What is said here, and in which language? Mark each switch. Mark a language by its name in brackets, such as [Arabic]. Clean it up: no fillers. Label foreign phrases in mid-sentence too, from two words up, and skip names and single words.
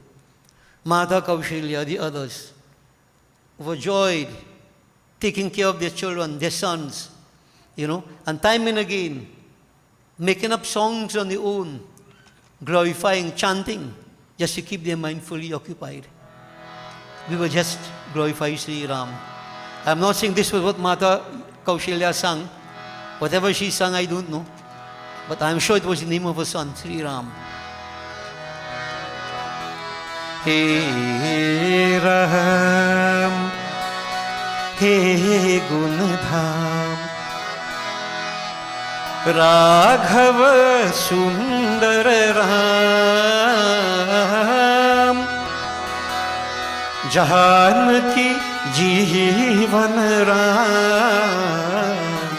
[English] Mata Kaushalya, the others, overjoyed, taking care of their children, their sons, and time and again, making up songs on their own, glorifying, chanting, just to keep their mind fully occupied. We will just glorify Sri Ram. I'm not saying this was what Mata Kaushalya sang. Whatever she sang, I don't know. But I'm sure it was the name of her son, Sri Ram. [Hindi] He Ram, He Gunadham, Raghav Sundar Ram, Janki Jeevan Ram,